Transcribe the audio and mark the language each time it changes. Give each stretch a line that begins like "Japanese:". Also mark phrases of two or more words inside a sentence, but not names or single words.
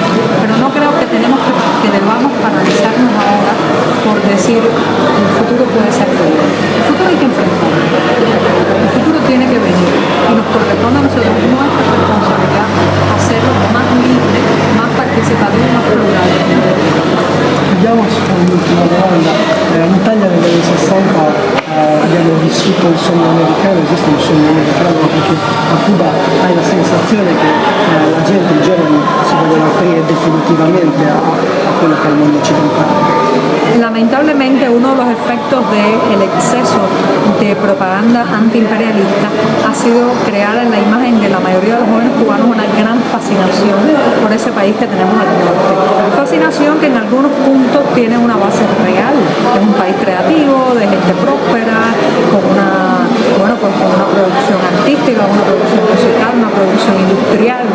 Spanish: Pero no creo que debamos paralizarnos ahora por decir el futuro puede ser peor. El futuro hay que enfrentarlo. El futuro tiene que venir y nos corresponde a nosotros nuestra responsabilidad hacerlo más libre, más participativo, más plural.
Italian: Vediamo un'ultima domanda. In Italia negli anni 60 abbiamo vissuto il sogno americano, esiste un sogno americano perché a Cuba hai la sensazione che la gente, i giovani, si vogliono aprire definitivamente a quello che è il mondo occidentale.
Spanish: Lamentablemente uno de los efectos del exceso de propaganda antiimperialista ha sido crear en la imagen de la mayoría de los jóvenes cubanos una gran fascinación por ese país que tenemos al norte. Fascinación que en algunos puntos tiene una base real, es un país creativo, de gente próspera, con una producción artística, una producción musical, una producción industrial, ¿no?